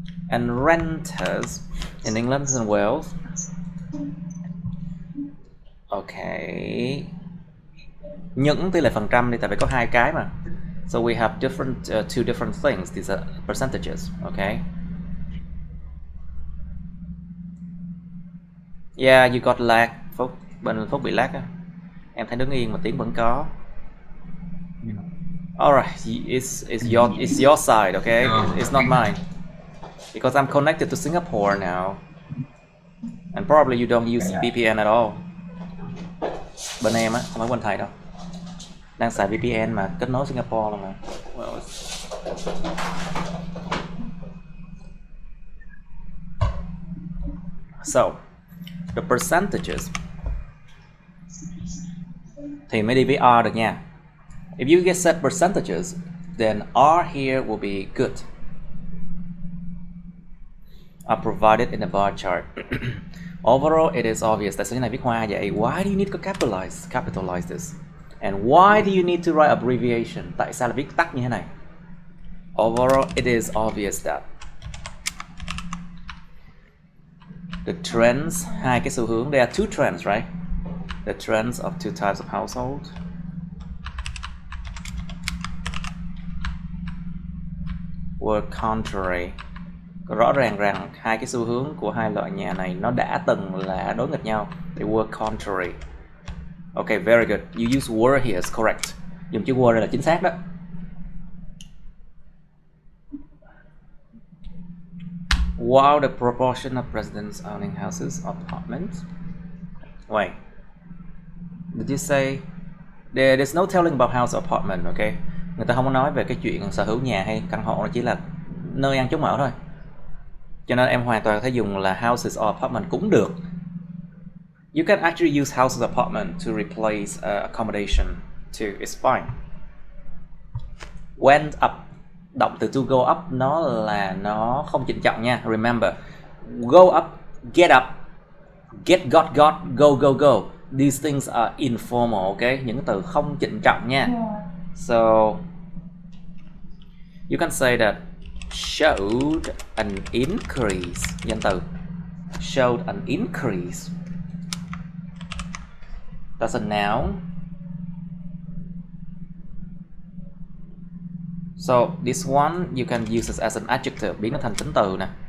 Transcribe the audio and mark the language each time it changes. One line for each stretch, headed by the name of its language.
English: And renters in England and Wales. Okay.
Vietnamese: Những tỷ lệ phần trăm đi, tại vì có 2 cái mà.
English: So we have two different things. These are percentages, okay? Yeah, you got lag.
Vietnamese: Phúc, bên Phúc bị lag á. Em thấy đứng yên mà tiếng vẫn có.
English: Alright, it's your side, okay? It's not mine. Because I'm connected to Singapore now. And probably you don't use VPN at all.
Vietnamese: Bên em á, không phải bên thầy đâu. Đang xài VPN mà kết nối Singapore luôn mà.
English: Well, so, the percentages
Vietnamese: thì mới đi với R được nha.
English: If you get set percentages, then R here will be good. Are provided in the bar chart. Overall, it is obvious.
Vietnamese: Tại sao cái này viết hoa vậy?
English: Why do you need to capitalize this? And why do you need to write abbreviation?
Vietnamese: Tại sao là viết tắt như thế này?
English: Overall, it is obvious that the trends,
Vietnamese: hai cái xu hướng,
English: there are two trends, right? The trends of two types of household. Were contrary.
Vietnamese: Rõ ràng rằng hai cái xu hướng của hai loại nhà này nó đã từng là đối nghịch nhau.
English: They were contrary. Okay, very good. You use were here is correct.
Vietnamese: Dùng chữ were đây là chính xác đó.
English: While the proportion of residents owning houses or apartments. Wait. Did you say there's no telling about house or apartment, okay?
Vietnamese: Người ta không có nói về cái chuyện sở hữu nhà hay căn hộ, nó chỉ là nơi ăn trốn ở thôi. Cho nên em hoàn toàn có thể dùng là
English: houses or apartment
Vietnamese: cũng được.
English: You can actually use houses or apartment to replace accommodation too. It's fine. Went up.
Vietnamese: Động từ to go up nó không trịnh trọng nha.
English: Remember, go up, get, got, go. These things are informal, okay?
Vietnamese: Những từ không trịnh trọng nha.
English: So you can say that showed an increase.
Vietnamese: Danh từ
English: showed an increase. That's a noun. So this one you can use it as an adjective,
Vietnamese: biến nó thành tính từ nè.